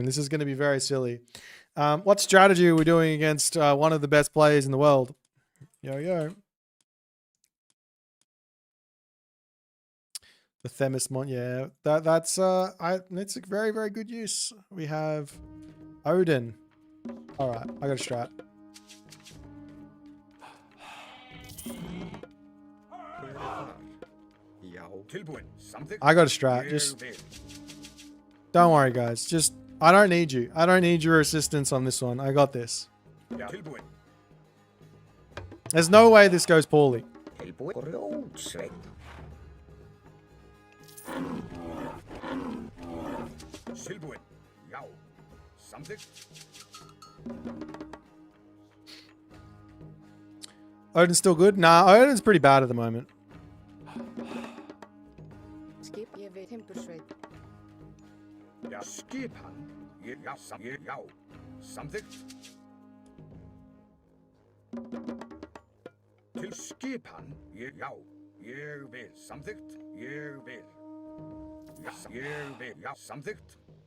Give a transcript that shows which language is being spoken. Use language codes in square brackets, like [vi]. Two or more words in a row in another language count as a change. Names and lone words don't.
[en] This is going to be very silly. What strategy are we doing against one of the best players in the world? Yo, yo. The Themis Mon, yeah. That's it's a very, very good use. We have Odin. All right, I got a strat. [is] Hver þar? Já. Tilbúin. Samþykkt. [en] I got a strat. Just don't worry, guys. Just I don't need you. I don't need your assistance on this one. I got this. [is] Tilbúin. [en] There's no way this goes poorly. [is] Tilbúið. Grjótsveinn. Tilbúin. Já. Samþykkt. [en] Odin's still good? Nah, Odin's pretty bad at the moment. [is] Skip ég við timbursveit. Já, skipan. Já, já. Samþykkt. Til skipan. Já. Ég vil. Samþykkt. Ég vil. Já, ég vil. Já, samþykkt.